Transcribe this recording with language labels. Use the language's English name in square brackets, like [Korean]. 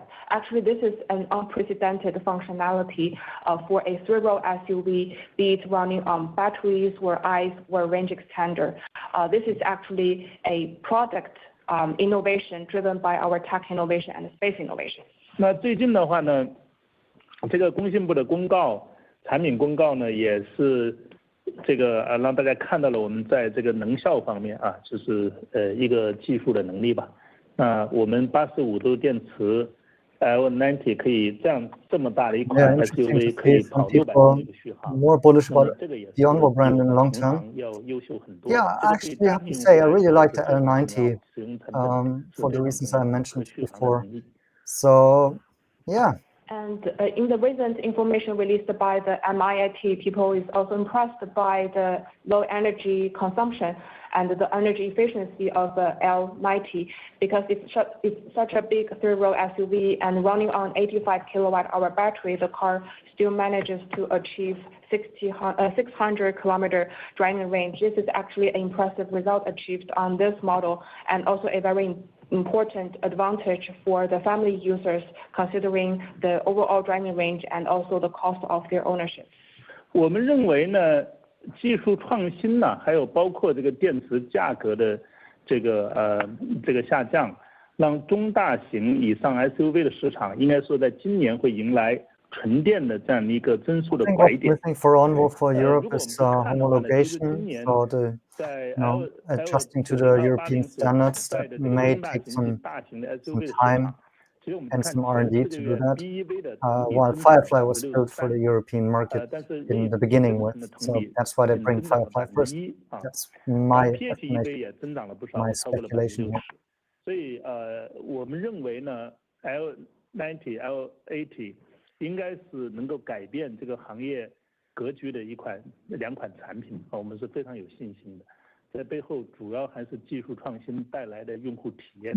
[English] Actually, this is an unprecedented functionality for a three-row SUV, be it running on batteries or ICE or range extender. This is actually a product innovation driven by our tech innovation and space innovation. [Chinese] 那最近的话呢，这个工信部的产品公告呢，也是这个让大家看到了我们在这个能效方面啊，就是一个技术的能力吧。那我们85度电池 L90 可以这么大的一款 SUV 可以跑600公里的续航。 [English] More bullish about the Onvo brand in the long term. Yeah, actually, I have to say I really like the L90 for the reasons I mentioned before. So, yeah. And in the recent information released by the MIT, people is also impressed by the low energy consumption and the energy efficiency of the L90 because it's such a big three-row SUV and running on 85 kilowatt-hour battery, the car still manages to achieve 600 kilometer driving range. This is actually an impressive result achieved on this model and also a very important advantage for the family users considering the overall driving range and also the cost of their ownership. [Chinese] 我们认为呢，技术创新呢，还有包括这个电池价格的这个下降，让中大型以上 SUV 的市场应该说在今年会迎来纯电的这样的一个增速的拐点。 [English] I think for Onvo for Europe is homologation, so the adjusting to the European standards that may take some time and some R&D to do that. While Firefly was built for the European market in the beginning with, so that's why they bring Firefly first. That's my estimation, my speculation here. [Chinese] 所以我们认为呢 L90 L80 应该是能够改变这个行业格局的两款产品，我们是非常有信心的。在背后主要还是技术创新带来的用户体验。